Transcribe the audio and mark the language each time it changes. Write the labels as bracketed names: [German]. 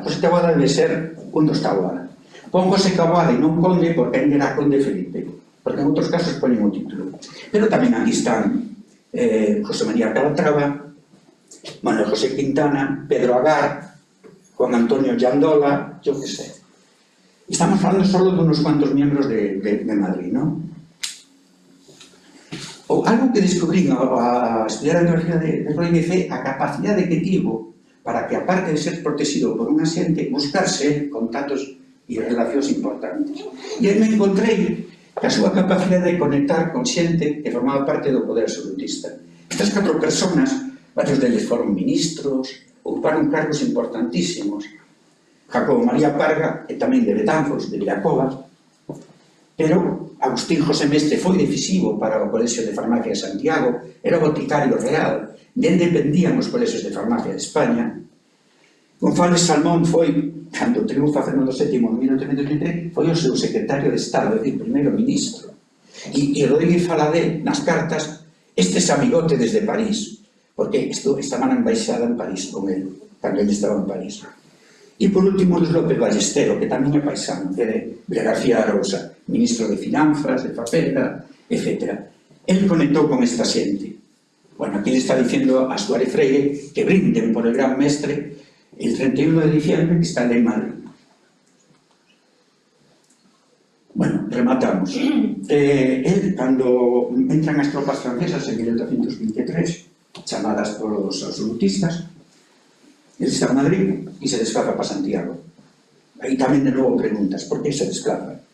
[Galician] José Taboada debe ser un dos Taboada. Pon José Taboada e non Conde porque ainda era Conde Felipe, porque en outros casos ponen o título. Pero tamén aquí están José María Calatrava, Manuel José Quintana, Pedro Agar, Juan Antonio Llandola, [Spanish] yo que sé. Estamos falando solo de unos cuantos miembros de Madrid, ¿no? [Galician] O algo que descubrí a estudiar a biografía de Rodríguez é a capacidade que tivo para que, aparte de ser protegido por unha xente, buscarse contactos e relacións importantes. E aí me encontrei que a súa capacidade de conectar con xente que formaba parte do poder absolutista. Estas 4 personas, varios deles foron ministros, ocuparon cargos importantísimos. Jacobo María Parga, e tamén de Betanzos, de Viracova, pero Agustín José Mestre foi decisivo para o Colexio de Farmacia de Santiago, era o boticario real, dende dependían os colexios de farmacia de España. González Salmón foi, cando triunfa Fernando VII en 1833, foi o seu secretario de Estado, é dicir, primeiro ministro. E Rodríguez fala nas cartas estes amigotes desde París, porque estaban en embaixada en París con él, cando ele estaba en París. E por último, Luis López Ballestero, que tamén é paisano, que é de García Arousa, ministro de Finanzas, de Papela, etc. Él conectou con esta xente. [Spanish] Bueno, aquí le está diciendo a Suárez Freire que brinden por el gran mestre el 31 de diciembre que está en Madrid. [Galician] Bueno, rematamos. Él, cando entran as tropas francesas en 1823, chamadas polos absolutistas, él está en Madrid e se desplaza para Santiago. Aí tamén de novo preguntas, por que se desplaza?